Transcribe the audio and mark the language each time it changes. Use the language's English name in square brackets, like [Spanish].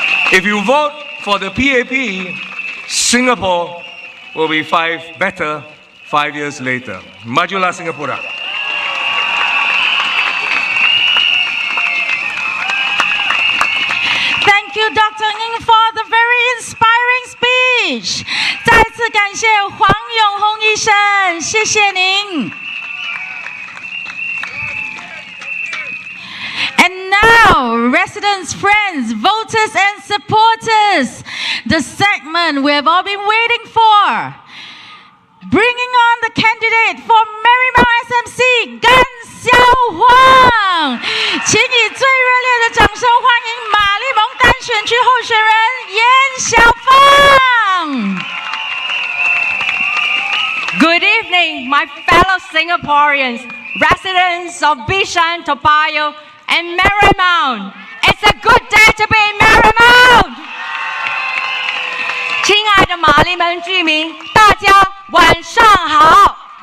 [English] If you vote for the PAP, Singapore will be better 5 years later. [Malay] Majulah Singapura. [English] Thank you, Dr. Ng, for the very inspiring speech. [Chinese] 再次感谢黄永红医生，谢谢您。 [English] And now, residents, friends, voters and supporters, the segment we have all been waiting for. Bringing on the candidate for Marymount SMC, Gan Xiao Huang. [Chinese] 请以最热烈的掌声欢迎马利蒙单选区候选人严小芳。 [English] Good evening, my fellow Singaporeans, residents of Bishan, Payoh, and Marymount. It's a good day to be in Marymount. [Chinese] 亲爱的马利门居民，大家晚上好。